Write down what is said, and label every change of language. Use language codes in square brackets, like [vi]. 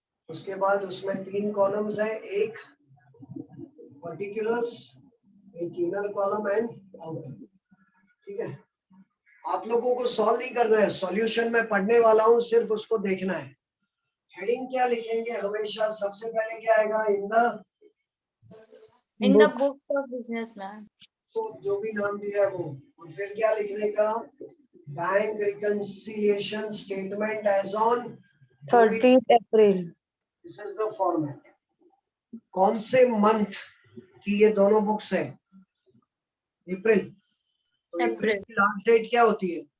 [hi] उसके बाद उसमें 3 कॉलम्स हैं, एक पर्टिकुलर्स, एक इनर कॉलम एंड आउटर। ठीक है, आप लोगों को सॉल्व नहीं करना है, सॉल्यूशन में पढ़ने वाला हूं, सिर्फ उसको देखना है। हेडिंग क्या लिखेंगे हमेशा? सबसे पहले क्या आएगा? [en] In the book of businessman. [hi] तो जो भी नाम दिया है वो। और फिर क्या लिखने का? [en] Bank reconciliation statement as on 30th April. This is the format. [hi] कौन से मंथ की ये दोनों बुक्स है? अप्रैल। तो अप्रैल की लास्ट डेट क्या होती है?